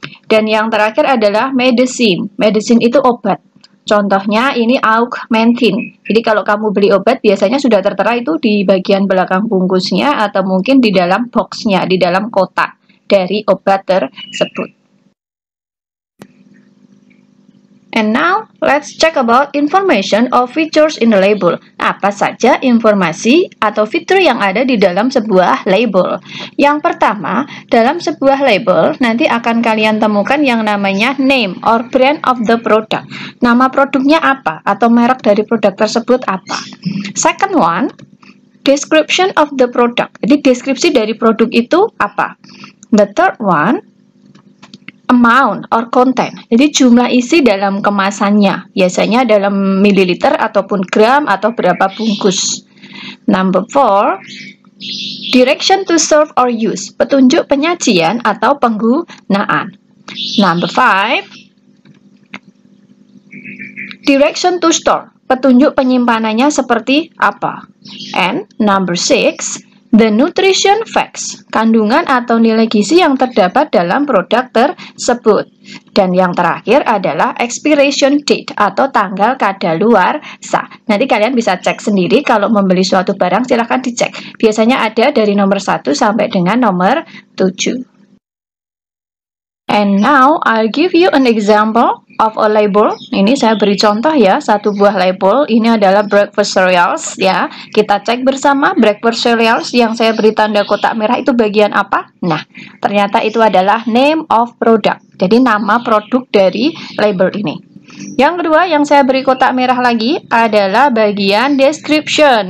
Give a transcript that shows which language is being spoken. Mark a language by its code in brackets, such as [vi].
[id] Dan yang terakhir adalah medicine. Medicine itu obat. Contohnya ini Augmentin. Jadi kalau kamu beli obat, biasanya sudah tertera itu di bagian belakang bungkusnya atau mungkin di dalam boxnya, di dalam kotak dari obat tersebut. [en] And now, let's check about information or features in the label. [id] Apa saja informasi atau fitur yang ada di dalam sebuah label? Yang pertama, dalam sebuah label, nanti akan kalian temukan yang namanya [en] name or brand of the product. [id] Nama produknya apa? Atau merek dari produk tersebut apa? [en] Second one, description of the product. [id] Jadi, deskripsi dari produk itu apa? [en] The third one, amount or content. [id] Jadi jumlah isi dalam kemasannya. Biasanya dalam mililiter ataupun gram atau berapa bungkus. [en] Number 4, direction to serve or use. [id] Petunjuk penyajian atau penggunaan. [en] Number 5, direction to store. [id] Petunjuk penyimpanannya seperti apa. [en] And number 6, the nutrition facts, [id] kandungan atau nilai gizi yang terdapat dalam produk tersebut. Dan yang terakhir adalah expiration date atau tanggal kadaluarsa. Nanti kalian bisa cek sendiri kalau membeli suatu barang, silahkan dicek. Biasanya ada dari nomor 1 sampai dengan nomor 7. [en] And now I'll give you an example of a label. [id] Ini saya beri contoh ya, satu buah label. Ini adalah breakfast cereals ya. Kita cek bersama breakfast cereals yang saya beri tanda kotak merah itu bagian apa? Nah, ternyata itu adalah [en] name of product. [id] Jadi nama produk dari label ini. Yang kedua yang saya beri kotak merah lagi adalah bagian description.